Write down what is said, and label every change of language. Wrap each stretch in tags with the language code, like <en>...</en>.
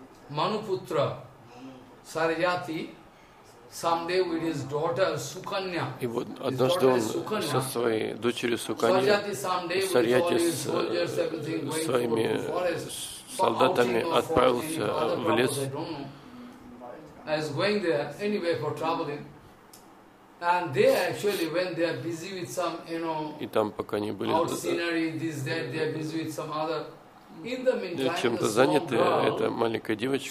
<en>Manuputra, Sarjati, someday with his daughter Sukanya.</en> <ru>И вот однажды он со своей дочерью Суканья, Сарьяти с своими солдатами отправился в лес.</ru> <en>He is going there anyway for traveling. And they actually when they are busy with some, you know,</en> <ru>и там пока не были.</ru> <en>Out scenery, this, that, they are busy with some other.</en> <ru>Чем-то заняты, эта маленькая девочка,</ru>